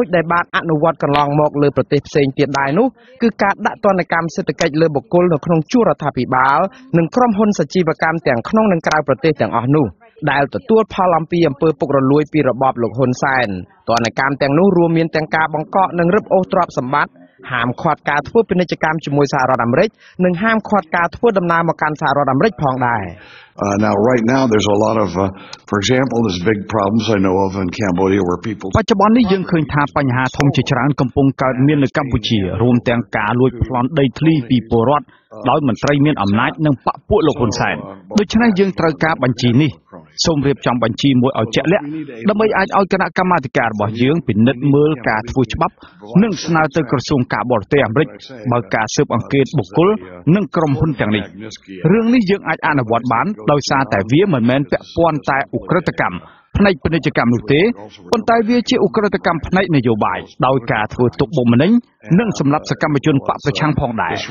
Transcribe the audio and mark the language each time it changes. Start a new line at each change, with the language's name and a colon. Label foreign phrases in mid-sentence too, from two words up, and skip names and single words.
Khmer: ដែលបានអនុវត្តកន្លងមកលើប្រទេសផ្សេងទៀតដែរនោះគឺការដាក់ទណ្ឌកម្មសេដ្ឋកិច្ចលើបុគ្គលនៅក្នុងជួររដ្ឋាភិបាលនិងក្រុមហ៊ុនសជីវកម្មទាំងក្នុងនិងក្រៅប្រទេសទាំងអស់នោះដែលទទួលផលអំពីអំពើពុករលួយពីរបបលោកហ៊ុនសែនទណ្ឌកម្មទាំងនោះរួមមានទាំងការបង្កកនិងរឹបអូសទ្រព្យសម្បត្តិហាមឃាត់ការធ្វើពាណិជ្ជកម្មជាមួយសហរដ្ឋអាមេរិកនិងហាមឃាត់ការធ្វើដំណើរមកកាន់សហរដ្ឋអាមេរិកផងដែរ
English: Now, right now, there's a lot of, for example, there's big problems I know of in Cambodia where people.
Khmer: បច្ចុប្បន្ននេះយើងឃើញថាបញ្ហាធំជាច្រើនកំពុងកើតមាននៅកម្ពុជារួមទាំងការលួចប្លន់ដីធ្លីពីពលរដ្ឋដោយមន្ត្រីមានអំណាចនិងបក ពួកលោកហ៊ុនសែនដូច្នេះយើងត្រូវការបញ្ជីនេះសូមរៀបចំបញ្ជីមួយឲ្យជាក់លាក់ដើម្បីអាចឲ្យគណៈកម្មាធិការរបស់យើងពិនិត្យមើលការធ្វើច្បាប់និងស្នើទៅក្រសួងការបរទេសអាមេរិកបើការស៊ើបអង្កេតបុគ្គលនិងក្រុមហ៊ុនទាំងនេះរឿងនេះយើងអាចអនុវត្តបានដោយសារតែវាមិនមែនពាក់ព័ន្ធតែឧក្រិដ្ឋកម្មផ្នែកពាណិជ្ជកម្មនោះទេប៉ុន្តែវាជាឧក្រិដ្ឋកម្មផ្នែកនយោបាយដោយការធ្វើទុកបុកម្នេញនិងសម្រាប់សកម្មជនបកប្រឆាំងផងដែរ